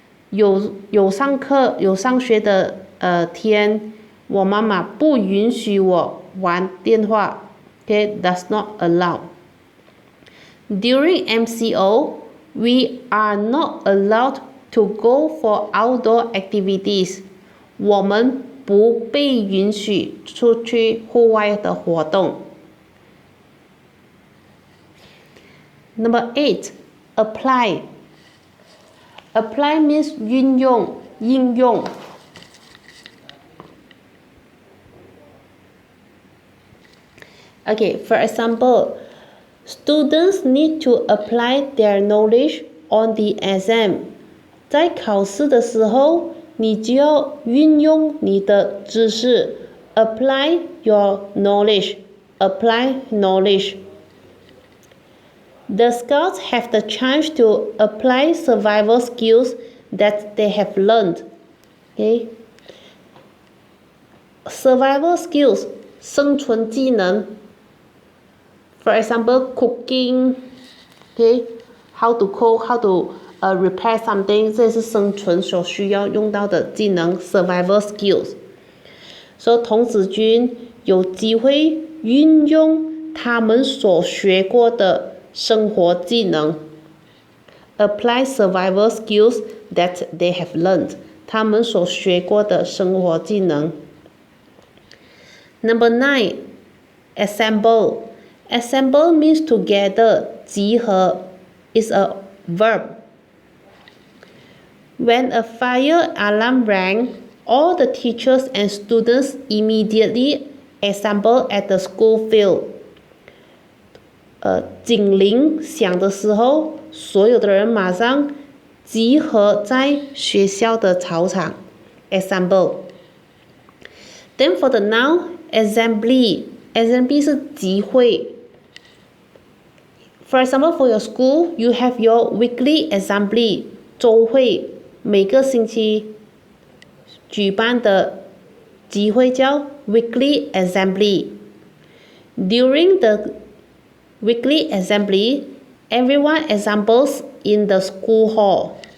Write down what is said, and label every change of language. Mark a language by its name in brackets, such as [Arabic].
[Chinese] 有上学的天，我妈妈不允许我玩电话。 [English] Okay, does not allow. During MCO, we are not allowed to go for outdoor activities. [Chinese] 我们不被允许出去户外的活动。 [English] Number 8, apply. Apply means [Chinese] 运用、应用。 [English] Okay, for example, students need to apply their knowledge on the exam. [Chinese] 在考试的时候，你就要运用你的知识。 [English] Apply your knowledge. Apply knowledge. The Scouts have the chance to apply survival skills that they have learned. Okay? Survival skills, [Chinese] 生存技能。 [English] For example, cooking. Okay? How to cook, how to repair something. [Chinese] 这是生存所需要用到的技能 [English] survival skills. So [Chinese] 童子军有机会运用他们所学过的生活技能 [English] apply survival skills that they have learned [Chinese] 他们所学过的生活技能 [English] Number 9 assemble assemble means together [Chinese] 集合 [English] is a verb When a fire alarm rang all the teachers and students immediately assembled at the school field [Chinese] 警铃响的时候，所有的人马上集合在学校的操场 [English] assemble. Then for the noun, assembly. [Chinese] Assembly 是集会。 [English] For example, for your school, you have your weekly assembly. [Chinese] 周会，每个星期举办的集会叫 [English] weekly assembly. During the weekly assembly, everyone assembles in the school hall.